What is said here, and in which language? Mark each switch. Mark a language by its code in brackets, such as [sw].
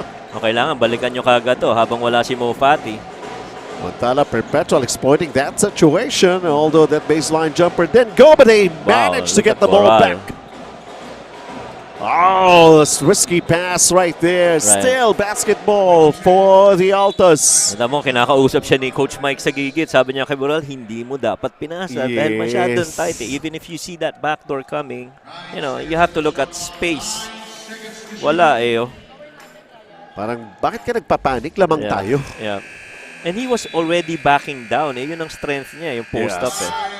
[tl] O kailangan balikan nyo kagad to habang wala si Mo Fati. [en] Montala Perpetual exploiting that situation. Although that baseline jumper didn't go, but they managed to get the ball back. Oh, this risky pass right there. Still basketball for the Altas. [tl] Alam mo, kinakausap siya ni Coach Mike sa gigit. Sabi niya kay Bural, hindi mo dapat pinasa dahil masyadong tight. [en] Even if you see that backdoor coming, you know, you have to look at space. [tl] Wala eh. Parang, bakit ka nagpapanik? Lamang tayo. [en] Yeah. And he was already backing down. [tl] Eh. Yun ang strength niya, yung post-up eh.